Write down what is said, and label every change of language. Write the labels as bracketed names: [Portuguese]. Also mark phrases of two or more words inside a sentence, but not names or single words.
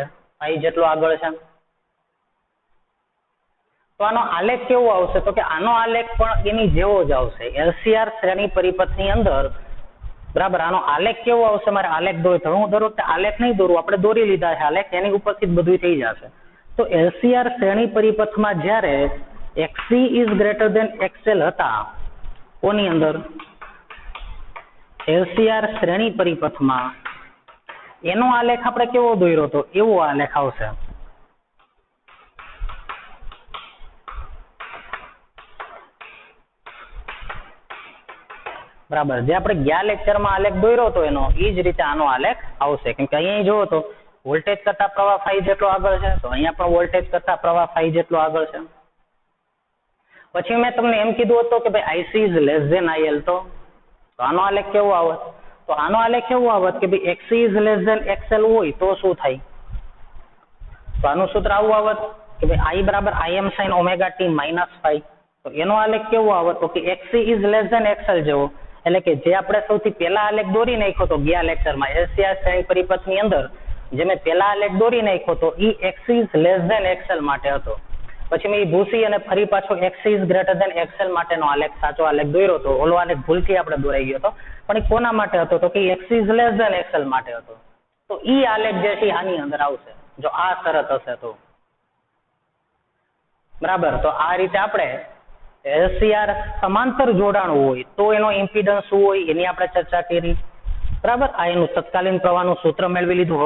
[Gujarati] ϕ જેટલો આગળ છે. તો આનો આલેખ કેવો આવશે? તો કે આનો આલેખ પણ એની જેવો જ આવશે. એલસીઆર શ્રેણી પરિપથની અંદર. બરાબર. આનો આલેખ કેવો આવશે? મારે આલેખ દોરતો હું દર વખતે આલેખ નહીં દોરું, આપણે દોરી લીધા છે આલેખ, એની ઉપરથી જ બધું થઈ જશે. તો એલસીઆર શ્રેણી પરિપથમાં જ્યારે [English] XC is greater than XL [Gujarati] હતા, કોની અંદર? એલસીઆર શ્રેણી પરિપથમાં એનો આલેખ આપણે કેવો દોર્યો હતો? એવો આલેખ આવશે. બરાબર. જે આપણે ગયા લેક્ચરમાં આલેખ દોર્યો હતો એનો એ જ રીતે આનો આલેખ આવશે. કેમ કે અહીંયા જોવો તો વોલ્ટેજ કરતા પ્રવાહ ϕ જેટલો આગળ છે, તો અહીંયા પણ વોલ્ટેજ કરતા પ્રવાહ ϕ જેટલો આગળ છે. પછી મેં તમને એમ કીધું હતું કે ભાઈ [English] IC is less than IL. [Gujarati] તો આનો આલેખ કેવો આવત? તો આનો આલેખ કેવો આવત કે ભાઈ [English] XC is less than XL [Gujarati] હોય તો શું થાય? તો આનું સૂત્ર આવું આવત કે ભાઈ I બરાબર Im sin ωt - ϕ. તો એનો આલેખ કેવો આવત? તો કે [English] XC is less than XL [Gujarati] જેવો. એટલે કે જે આપણે સૌથી પહેલા આલેખ દોરી નાખ્યો તો ગયા લેક્ચરમાં એલસીઆર શ્રેણી પરિપથની અંદર જે મેં પહેલા આલેખ દોરી નાખ્યો તો એ [English] XC is less than XL [Gujarati] માટે હતો. પછી મેં ભૂસી અને ફરી પાછો [English] XC is greater than XL [Gujarati] માટેનો આલેખ, સાચો આલેખ દોર્યો હતો. ઓલો આલેખ ભૂલથી આપણે દોરાઈ ગયો હતો, પણ એ કોના માટે હતો? તો કે [English] XC is less than XL [Gujarati] માટે હતો. તો ઈ આલેખ જે છે આની અંદર આવશે જો આ શરત હશે તો. બરાબર. તો આ રીતે આપણે એલસીઆર સમાંતર જોડાણ હોય તો એનો ઇમ્પિડન્સ શું હોય એની આપણે ચર્ચા કરી. બરાબર. આ એનું તત્કાલીન પ્રવાહનું સૂત્ર મેળવી લીધું.